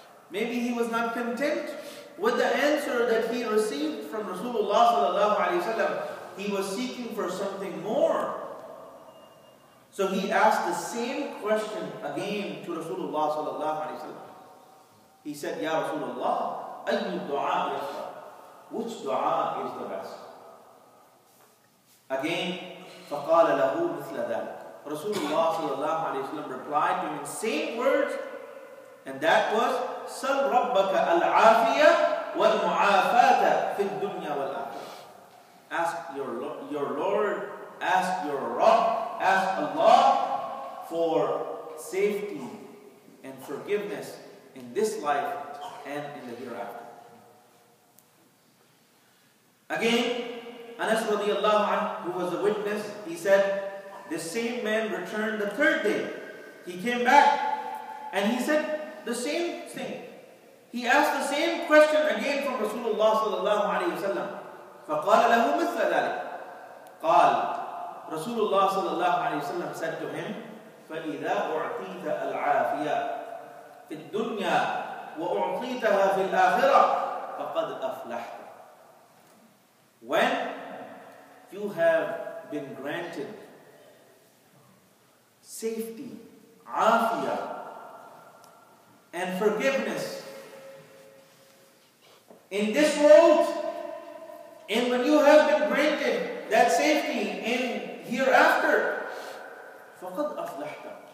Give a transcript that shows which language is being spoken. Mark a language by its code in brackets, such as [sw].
[en] Maybe he was not content with the answer that he received from Rasulullah sallallahu alaihi wasallam. He was seeking for something more. So he asked the same question again to Rasulullah sallallahu alaihi wasallam. He said, Ya Rasulullah, [ar] أَيُّ الدُّعَاءِ يَفْضَلُ. [en] Which dua is the best? [ar] Again, فَقَالَ لَهُ مِثْلَ ذَلك. [en] Rasulullah sallallahu alayhi wa sallam replied to him in same words, and that was, [ar] سَلْ رَبَّكَ الْعَافِيَةَ وَالْمُعَافَاةَ فِي الدُّنْيَا وَالْآخِرَةِ. [en] Ask your Lord, ask your Rabb, ask Allah for safety and forgiveness in this life and in the hereafter. Again, Anas radiallahu anhu, who was a witness, he said, the same man returned the third day. He came back and he said the same thing. He asked the same question again from Rasulullah sallallahu alayhi wa sallam. [ar] فَقَالَ لَهُ مِثْلَ ذَلك. قال, Rasulullah sallallahu alayhi wa sallam [en] said to him, [ar] فَإِذَا أُعْطِيتَ الْعَافِيَةَ فِي الدُّنْيَا وَأُعْطِيتَهَا فِي الْآخِرَةِ فَقَدْ أَفْلَحْتَ. [en] When you have been granted safety, afiyah, and forgiveness in this world, and when you have been granted that safety in hereafter, [ar] فَقَدْ أَفْلَحْتَ.